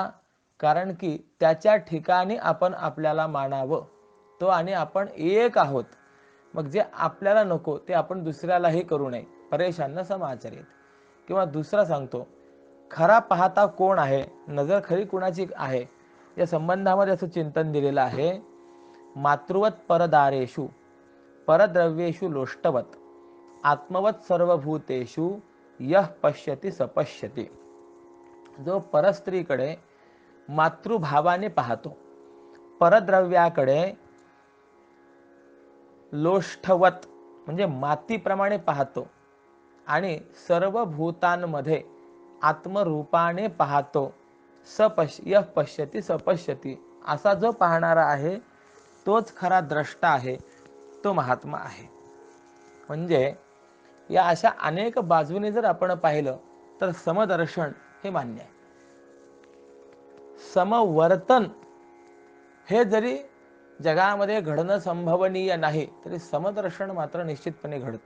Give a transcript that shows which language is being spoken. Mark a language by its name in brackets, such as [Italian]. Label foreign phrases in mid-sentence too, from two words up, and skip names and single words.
[Marathi] कारण की त्याच्या ठिकाणी आपण आपल्याला मानावं, तो आणि आपण एक आहोत. मग जे आपल्याला नको ते आपण दुसऱ्यालाही करू नये. [Sanskrit] परेशान समाचरित. [Marathi] किंवा दुसरा सांगतो, खरा पाहता कोण आहे, नजर खरी कुणाची आहे, या संबंधामध्ये असं चिंतन दिलेलं आहे. [Sanskrit] मातृवत परदारेषु परद्रव्येषु लोष्टवत आत्मवत सर्वभूतेषु यः पश्यति सपश्यति. [Marathi] जो परस्त्रीकडे मातृभावाने पाहतो, परद्रव्याकडे लोष्टवत म्हणजे मातीप्रमाणे पाहतो आणि सर्व भूतांमध्ये आत्मरूपाने पाहतो, [Sanskrit] यः पश्यति सपश्यति, [Marathi] असा जो पाहणारा आहे तोच खरा द्रष्टा आहे, तो महात्मा आहे. म्हणजे या अशा अनेक बाजूने जर आपण पाहिलं तर समदर्शन हे मान्य आहे. समवर्तन हे जरी जगामध्ये घडणं संभवनीय नाही तरी समदर्शन मात्र निश्चितपणे घडतं.